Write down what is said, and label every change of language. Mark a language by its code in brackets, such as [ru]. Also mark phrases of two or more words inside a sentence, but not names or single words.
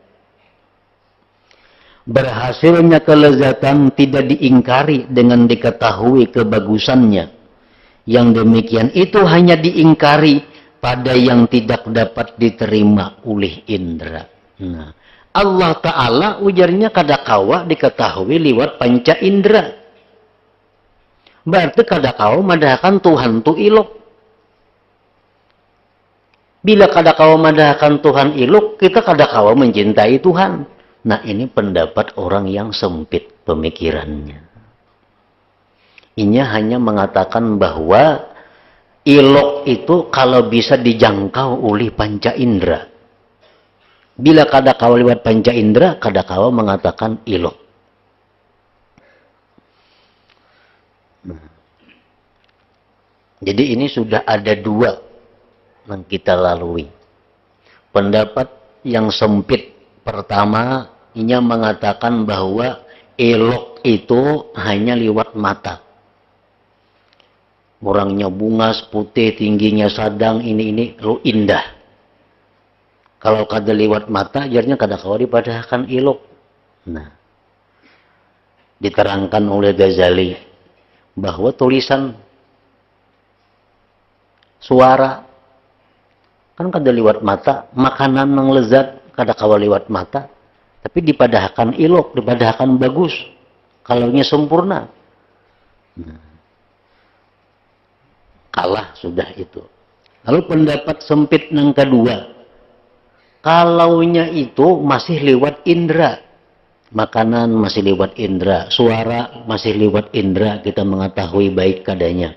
[id] Berhasilnya kelezatan tidak diingkari dengan diketahui kebagusannya. Yang demikian itu hanya diingkari pada yang tidak dapat diterima oleh indera. Nah, [bjn] Allah Ta'ala ujarnya kadakawa diketahui lewat panca indera. Berarti kadakawa madahkan Tuhan tu ilok. Bila kadakawa madahkan Tuhan ilok, kita kadakawa mencintai Tuhan. [id] Nah, ini pendapat orang yang sempit pemikirannya. Ini hanya mengatakan bahwa ilok itu kalau bisa dijangkau oleh panca indera. [bjn] Bila kadakawa lewat panca indera, kadakawa mengatakan ilok. [id] Jadi ini sudah ada dua yang kita lalui. Pendapat yang sempit pertama, ini mengatakan bahwa elok itu hanya lewat mata. [bjn] Orangnya bungas, putih, tingginya sadang, ini lu indah. Kalau kada lewat mata, ajarnya kada kawa dipadahkan elok. Nah, diterangkan oleh Ghazali bahwa tulisan suara kan kada lewat mata, makanan yang lezat kada kawa lewat mata, tapi dipadahkan ilok, dipadahkan bagus, kalaunya sempurna. [id] Nah, kalah sudah itu. Lalu pendapat sempit yang kedua, kalaunya itu masih lewat indera, makanan masih lewat indera, suara masih lewat indera, kita mengetahui baik kadanya.